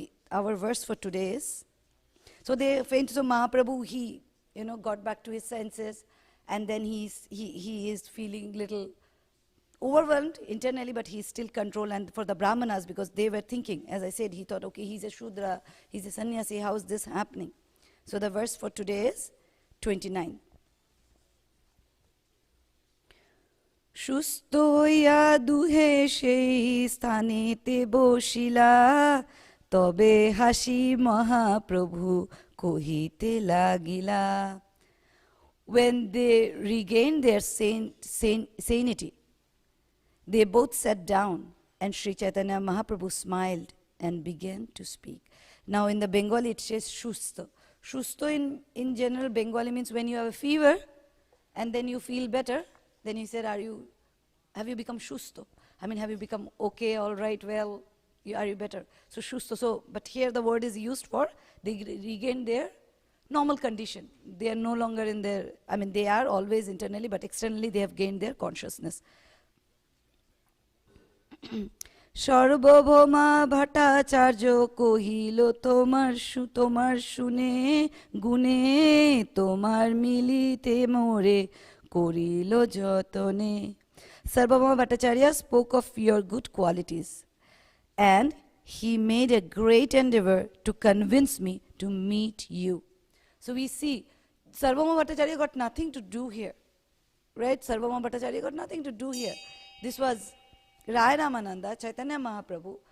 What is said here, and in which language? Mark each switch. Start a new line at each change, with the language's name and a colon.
English: our verse for today is, so they fainted, so Mahaprabhu, he, got back to his senses, and then he is feeling little overwhelmed internally, but he's still controlled. And for the Brahmanas, because they were thinking, as I said, he thought, okay, he's a Shudra, he's a sannyasi, how is this happening? So the verse for today is 29.
Bangla: সুস্থ হইয়া দুহে সেই স্থানেতে বসিলা, তবে হাসি মহাপ্রভু কহিতে লাগিলা.
English: When they regained their sanity, they both sat down, and Sri Chaitanya Mahaprabhu smiled and began to speak. Now in the Bengali it says shusto. Shusto in general Bengali means when you have a fever and then you feel better, then he said, have you become shusto? I mean, have you become okay, all right, well, are you better? So shusto. So, but here the word is used for, they regain their normal condition. They are no longer in their, I mean, they are always internally, but externally they have gained their consciousness.
Bangla: সর্বভৌমা Bhattacharya কহিল তোমার শুনে গুণে তোমার মিলিতে মোরে করিল যতনে.
English: Sarvabhauma Bhattacharya spoke of your good qualities, and he made a great endeavor to convince me to meet you. So we see Sarvabhauma Bhattacharya got nothing to do here, right? Sarvabhauma Bhattacharya got nothing to do here. This was Rai Ramananda, Chaitanya Mahaprabhu.